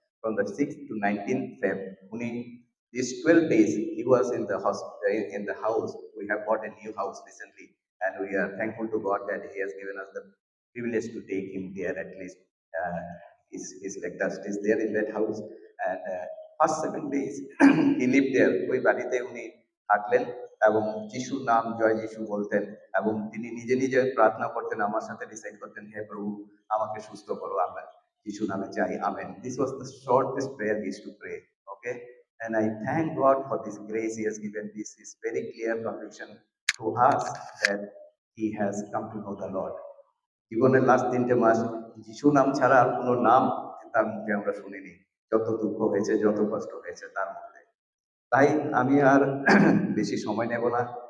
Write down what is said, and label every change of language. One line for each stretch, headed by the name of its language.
English: From the 6th to 19th Feb,
Bangla: উনি
English: these 12 days he was in the hospital, in the house. We have bought a new house recently, and we are thankful to God that he has given us the privilege to take him there. At least his like dust is there in that house. And first 7 days he lived there.
Bangla: ওই বাড়িতে উনি থাকলেন এবং যিশুর নাম জয় যিশু বলতেন, এবং তিনি নিজে নিজে প্রার্থনা করতেন, আমার সাথে ডিসাইড করতেন, হে প্রভু আমাকে সুস্থ করো, আমরা যিশু নামে চাই, amen.
English: This was the shortest prayer he used to pray. Okay, and I thank God for this grace he has given. This is very clear conviction to us that he has come to know the Lord.
Bangla: জীবনের last 3টে মাস যিশু নাম ছাড়া আর কোনো নাম তার মুখে আমরা শুনিনি। যত দুঃখ হয়েছে, যত কষ্ট হয়েছে তার মধ্যে। তাই আমি আর বেশি সময় নেব না।